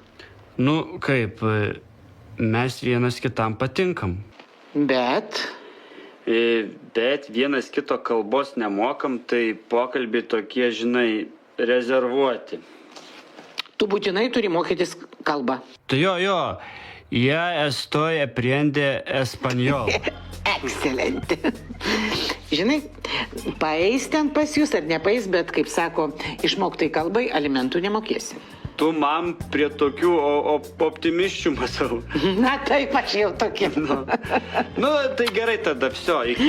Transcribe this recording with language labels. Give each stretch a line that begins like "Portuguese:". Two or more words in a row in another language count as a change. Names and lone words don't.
Lithuanian: Nu, kaip, mes vienas kitam patinkam. Bet... Bet vienas kito kalbos nemokam, tai pokalbiai tokie, žinai, rezervuoti. Tu būtinai turi mokytis kalbą. Tai jo,
Spanish: ya estoy aprende español. Excelente.
Lithuanian: Žinai, paeis ten pas jūs ar nepaeis, bet, kaip sako, išmoktai kalbai alimentų nemokėsi. Tu man prie tokių optimisčių matau. Na taip, aš jau tokia. Nu, tai gerai tada, viso, iki.